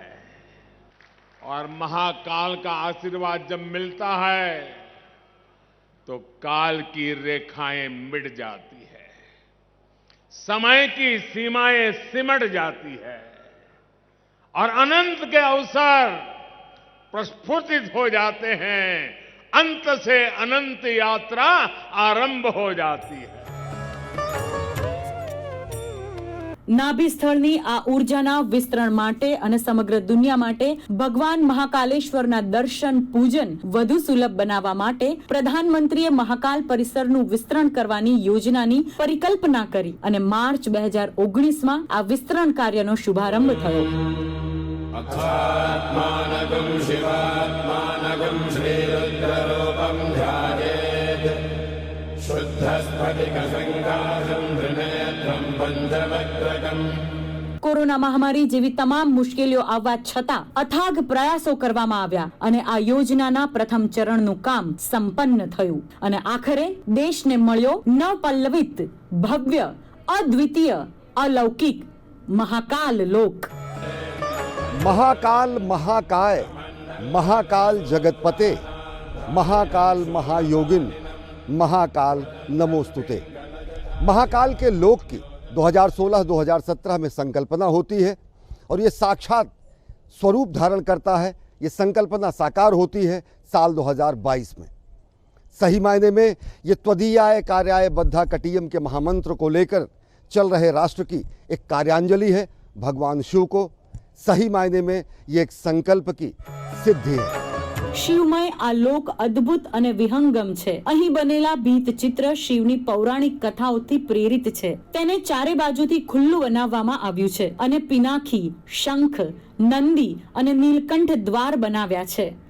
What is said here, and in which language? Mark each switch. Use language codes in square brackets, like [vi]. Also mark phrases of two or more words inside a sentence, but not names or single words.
[hi] और महाकाल का आशीर्वाद जब मिलता है तो काल की रेखाएं मिट जाती है, समय की सीमाएं सिमट जाती है और अनंत के अवसर प्रस्फुटित हो जाते हैं। अंत से अनंत यात्रा आरंभ हो जाती है। [gu] નાભી સ્થળની આ ઉર્જાના વિસ્તરણ માટે અને સમગ્ર દુનિયા માટે ભગવાન મહાકાલેશ્વરના દર્શન પૂજન વધુ સુલભ બનાવવા માટે પ્રધાનમંત્રીએ મહાકાલ પરિસરનું વિસ્તરણ કરવાની યોજનાની પરિકલ્પના કરી અને માર્ચ 2019માં આ વિસ્તરણ કાર્યનો શુભારંભ થયો. [sa] अथात्मानगं शिवात्मानगं श्रीरुद्ररूपं ध्यायेत् शुद्धस्फटिकसङ्काशं त्रिनेत्रं पञ्चवक्त्रकम्. [gu] કોરોના મહામારી જેવી તમામ મુશ્કેલીઓ આવવા છતાં અથાગ પ્રયાસો કરવામાં આવ્યા અને આ યોજનાના પ્રથમ ચરણનું કામ સંપન્ન થયું અને આખરે દેશને મળ્યો નવપલ્લવિત, ભવ્ય, અદ્વિતીય, અલૌકિક મહાકાલ લોક. [sa] महाकाल महाकाय, महाकाल जगतपते, महाकाल महायोगिन, महाकाल नमोस्तुते. [hi] महाकाल के लोक की 2016-2017 में संकल्पना होती है और ये साक्षात स्वरूप धारण करता है. ये संकल्पना साकार होती है साल 2022 में. सही मायने में ये [sa] त्वदीयाय कार्याय बद्धा कटियम [hi] के महामंत्र को लेकर चल रहे राष्ट्र की एक कार्यांजलि है भगवान शिव को. सही मायने में ये एक संकल्प की सिद्धि है. [gu] શિવમય આ લોક અદ્ભુત અને વિહંગમ છે. અહીં બનેલા ભીંત ચિત્ર શિવની પૌરાણિક કથાઓથી પ્રેરિત છે. તેને ચારે બાજુથી ખુલ્લું બનાવવામાં આવ્યું છે અને પિનાકી, શંખ, નંદી અને નીલકંઠ દ્વાર બનાવ્યા છે.